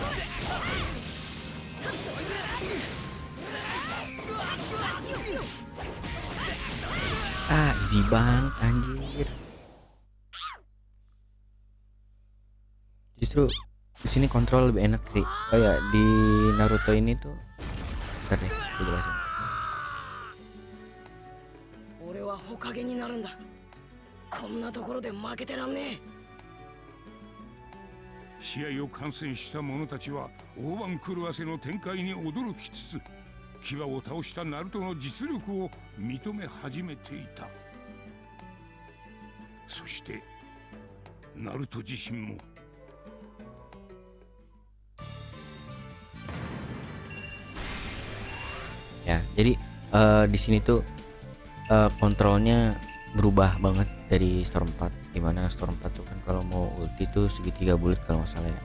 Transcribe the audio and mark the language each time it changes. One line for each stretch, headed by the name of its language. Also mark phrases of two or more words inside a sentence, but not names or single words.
Indonesian: Easy banget anjir. Justru di sini kontrol lebih enak sih. Oh ya, di Naruto ini tuh bentar deh, gue jelasin.
Japanese: 俺は火影になるんだ。こんなところで負けてらんねえ。試合を観戦した者たちは大番狂わせの展開に驚きつつ、牙を倒したナルトの実力を認め始めていた。そしてナルト自身も。
Indonesian: Ya, jadi di sini tuh kontrolnya berubah banget dari Storm 4. Dimana Storm 4 tuh kan kalau mau ulti tuh segitiga bulat kalau nggak salah ya.